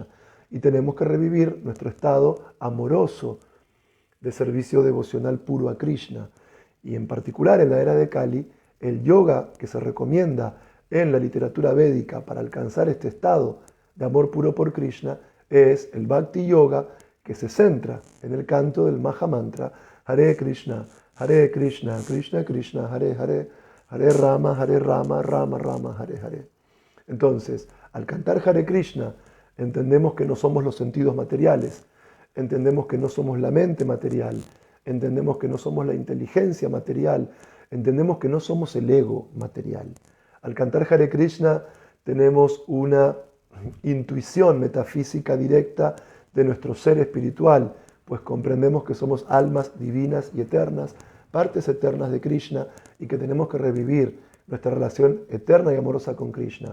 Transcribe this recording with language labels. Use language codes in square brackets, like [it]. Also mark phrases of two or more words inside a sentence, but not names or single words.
[es] Y tenemos que revivir nuestro estado amoroso de servicio devocional puro a Krishna. Y en particular en la era de Kali, el yoga que se recomienda en la literatura védica para alcanzar este estado de amor puro por Krishna es el Bhakti Yoga, que se centra en el canto del Maha Mantra [sa] हरे कृष्ण, कृष्ण कृष्ण, हरे हरे, हरे राम, राम राम, हरे हरे. [es] Entonces, al cantar Hare Krishna, entendemos que no somos los sentidos materiales, entendemos que no somos la mente material, entendemos que no somos la inteligencia material, entendemos que no somos el ego material. Al cantar Hare Krishna tenemos una intuición metafísica directa de nuestro ser espiritual, pues comprendemos que somos almas divinas y eternas, partes eternas de Krishna y que tenemos que revivir nuestra relación eterna y amorosa con Krishna.